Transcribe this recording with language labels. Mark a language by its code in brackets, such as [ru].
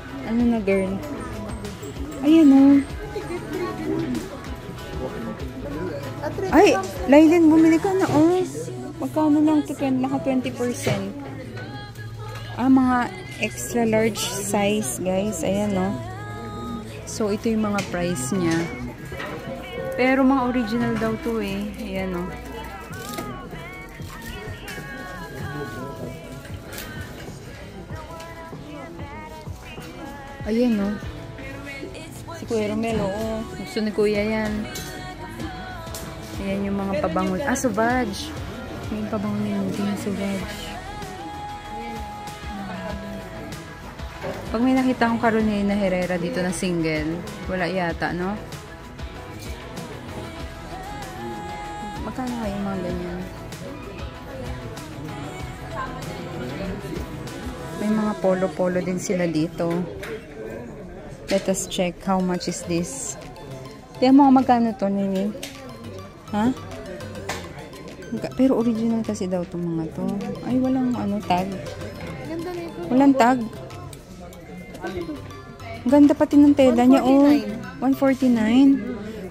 [tl] Ano na, girl? Ayan, oh. Ay, Lailin, bumili ka na, oh. Magkano lang ito? Naka 20%. [en] Mga extra large size, guys. [tl] Ayan, oh. So, ito yung mga price niya. Pero mga original daw to, eh. Ayan, oh. Ayan, no? Si Kuya Romelo, oh. Gusto ni Kuya yan. Ayan yung mga pabango. Sauvage. May pabango nila din, Sauvage. Pag may nakita akong Carolina Herrera dito na single, wala yata, no? Magkano kayo yung mga ganyan? May mga polo-polo din sila dito. [en] Let us check how much is this. [tl] Tiyan mo magkano to, Nini? Ha? Pero original kasi daw itong mga to. Ay, walang tag. Walang tag. Ganda pati ng tela niya. Oh, 149.